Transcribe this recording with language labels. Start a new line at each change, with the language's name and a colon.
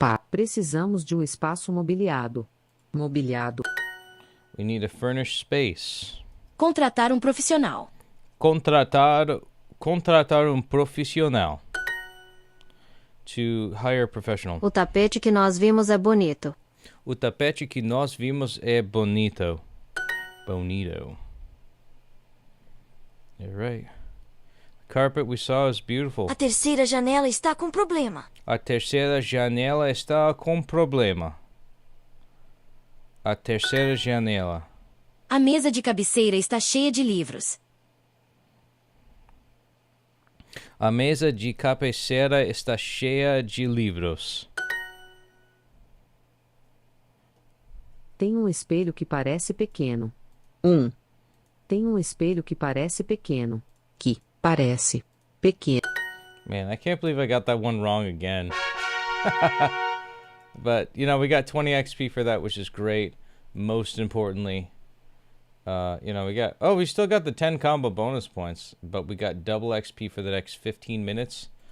Portuguese: Precisamos de um espaço mobiliado. Mobiliado.
English: We need to furnish space.
Portuguese: Contratar um profissional. Contratar profissional.
English: To hire a professional.
Portuguese: O tapete que nós vimos é bonito. O tapete que nós vimos é bonito. Bonito.
English: You're right. The carpet we saw is beautiful.
Portuguese: A terceira janela está com problema. A terceira janela está com problema. A terceira janela. A mesa de cabeceira está cheia de livros. A mesa de cabeceira está cheia de livros. Tem um espelho que parece pequeno. Tem um espelho que parece pequeno. Que parece pequeno.
English: Man, I can't believe I got that one wrong again. But, you know, we got 20 XP for that, which is great. Most importantly, you know, we still got the 10 combo bonus points, but we got double XP for the next 15 minutes.